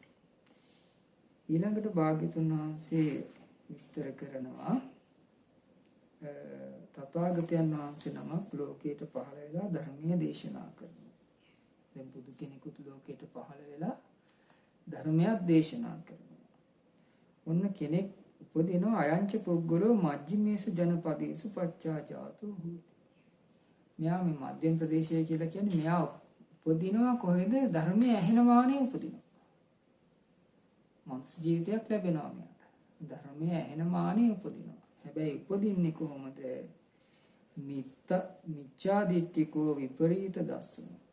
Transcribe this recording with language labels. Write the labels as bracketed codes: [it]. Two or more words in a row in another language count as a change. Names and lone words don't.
[si] ඊළඟට භාග්‍යතුන් වහන්සේ විස්තර කරනවා තථාගතයන් වහන්සේ නමක් ලෝකයට පහළ වෙලා ධර්මයේ දේශනා කරනවා. දැන් බුදු කෙනෙකුත් ලෝකයට පහළ වෙලා ධර්මයක් දේශනා කරනවා. ඔන්න කෙනෙක් උපදිනවා [pi] අයංච පුද්ගලෝ මජ්ක්‍ධිමේසු ජනපදේසු පච්චා ජාතෝ හෝති. [si] මෙයා මේ මධ්‍යම ප්‍රදේශය කියලා කියන්නේ මෙයා උපදිනවා කොහෙද? ධර්මයේ ඇහෙන වාණේ උපදිනවා. මනුස්ස ජීවිතයක් ලැබෙනවා මෙයාට. ධර්මයේ ඇහෙන වාණේ උපදිනවා. හැබැයි උපදින්නේ කොහොමද? [pi] මිච්ඡා දිට්ඨිකෝ විපරීත දස්සන.